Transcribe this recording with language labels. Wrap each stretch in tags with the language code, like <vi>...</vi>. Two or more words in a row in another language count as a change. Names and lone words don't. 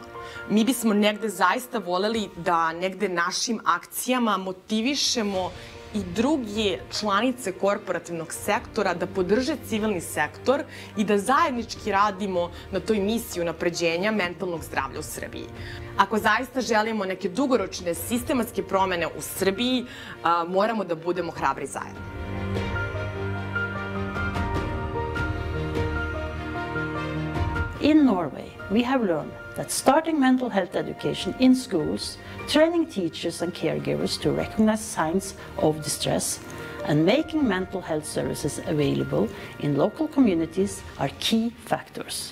<sr>Mi bismo negde zaista voleli da negde našim akcijama motivišemo i druge članice korporativnog sektora da podrže civilni sektor i da zajednički radimo na toj misiji unapređenja mentalnog zdravlja u Srbiji. Ako zaista želimo neke dugoročne sistematske promene u Srbiji, moramo da budemo hrabri zajedno.</sr> <en>In Norway, we have learned that starting mental health education in schools, training teachers and caregivers to recognize signs of distress, and making mental health services available in local communities are key factors.</en>